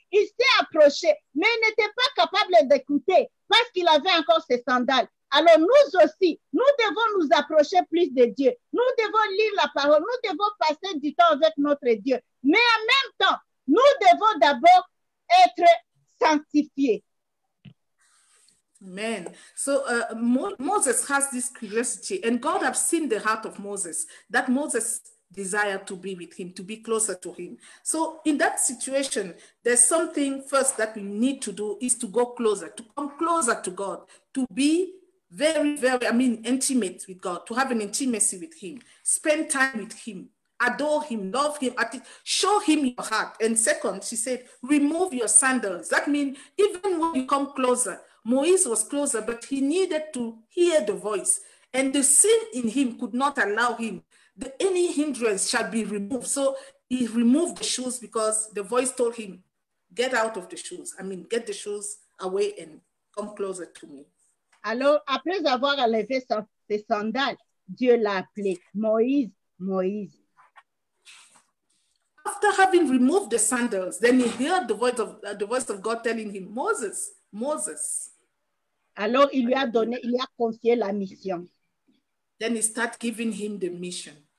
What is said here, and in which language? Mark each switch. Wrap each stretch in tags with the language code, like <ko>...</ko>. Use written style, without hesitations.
<fr>Il s'est approché, mais il n'était pas capable d'écouter parce qu'il avait encore ses sandales. Alors nous aussi, nous devons nous approcher plus de Dieu. Nous devons lire la parole. Nous devons passer du temps avec notre Dieu. Mais en même temps, nous devons d'abord être sanctifiés. Amen.</fr> <en>So Moses has this curiosity, and God has seen the heart of Moses, that Moses desired to be with him, to be closer to him. So in that situation, there's something first that we need to do is to go closer, to come closer to God, to be very, very, intimate with God, to have an intimacy with him, spend time with him, adore him, love him, show him your heart. And second, she said, remove your sandals. That means even when you come closer, Moïse was closer, but he needed to hear the voice. And the sin in him could not allow him. Any hindrance shall be removed. So he removed the shoes because the voice told him, get out of the shoes. Get the shoes away and come closer to me.</en> <fr>Alors, après avoir enlevé ses sandales, Dieu l'a appelé Moïse, Moïse.</fr> <en>After having removed the sandals, then he heard the voice of God telling him, Moses, Moses.</en> <fr>Alors, il lui a confié la mission.</fr> <en>Then he started giving him the mission.</en>